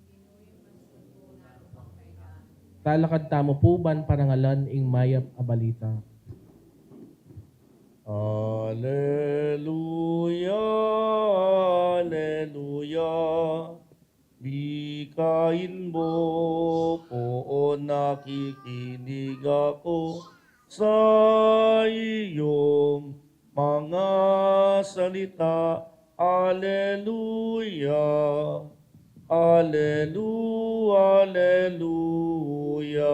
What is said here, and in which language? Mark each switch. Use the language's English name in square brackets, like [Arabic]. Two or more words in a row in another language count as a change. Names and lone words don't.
[Pampanga] Talakad tamo po ban parangalan ing mayap a balita. Alleluia, Alleluia. [Filipino] Bikain mo po nakikinig ako sa iyong mga salita. Alleluia, Alleluia, Alleluia.